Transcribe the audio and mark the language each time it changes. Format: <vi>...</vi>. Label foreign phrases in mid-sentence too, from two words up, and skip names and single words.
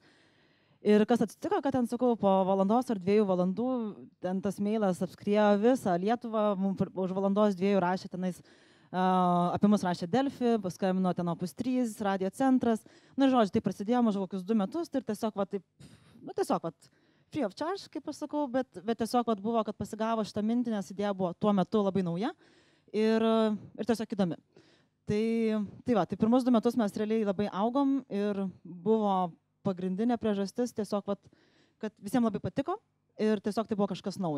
<lt>Ir kas atsitiko, kad ten, sakau, po valandos ar 2 valandų ten tas mailas apskriejo visą Lietuvą, mums už valandos 2 rašė tenais, apie mus rašė Delfi, paskambino ten Opus 3, radio centras. Žodžiu, tai prasidėjo maždaug kokius 2 metus ir tiesiog</lt> <en>free of charge,</en> <lt>kaip aš sakau, bet tiesiog buvo, kad pasigavo šitą mintį, nes idėja buvo tuo metu labai nauja ir tiesiog įdomi. Tai pirmus 2 metus mes realiai labai augom ir buvo pagrindinė priežastis tiesiog, kad visiems labai patiko ir tiesiog tai buvo kažkas naujo.</lt>